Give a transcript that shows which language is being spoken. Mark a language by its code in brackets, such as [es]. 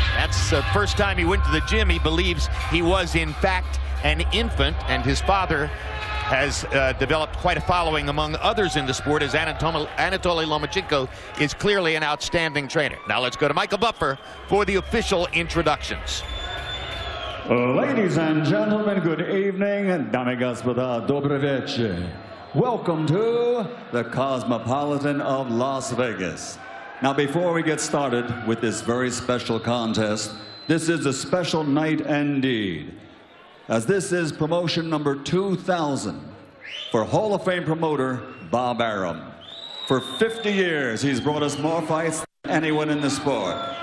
[en] That's the first time he went to the gym. He believes he was, in fact, an infant, and his father has developed quite a following among others in the sport, as Anatoly Lomachenko is clearly an outstanding trainer. Now let's go to Michael Buffer for the official introductions. Ladies and gentlemen, good evening. [ru] Dame и господа, добрый вечер. [en] Welcome to the Cosmopolitan of Las Vegas. Now, before we get started with this very special contest, this is a special night indeed, as this is promotion number 2000 for Hall of Fame promoter Bob Arum. For 50 years, he's brought us more fights than anyone in the sport.